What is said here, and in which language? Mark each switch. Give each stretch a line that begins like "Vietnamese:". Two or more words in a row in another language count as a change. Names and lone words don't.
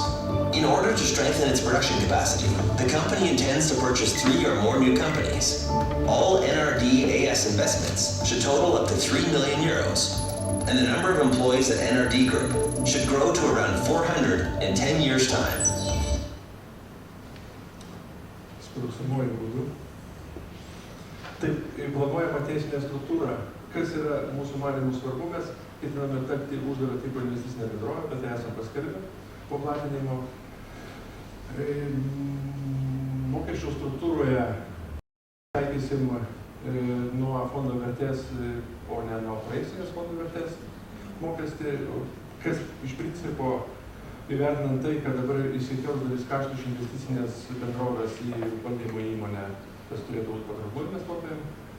English: In order to strengthen its production capacity, the company intends to purchase 3 or more new companies. All NRDAS investments should total up to 3 million euros, and the number of employees at NRD Group should grow to around 400 in 10 years' time.
Lithuanian: Sprūksamuoju būdu. Taip, planuojama teisinė struktūra. Kas yra mūsų manymų svarbu, mes ketiname tapti uždaro tipo investicinę bendrovę, bet tai esame paskelbę po platinimo. Mokesčių struktūroje taikysim nuo fondo vertės, o ne nuo praeisinės fondo vertės mokestį, kas iš principo įvertinant tai, kad dabar įsikels dalis kaštų iš investicinės bendrovės į valdymo įmonę, tas turėtų būti patrauklu investuotojams.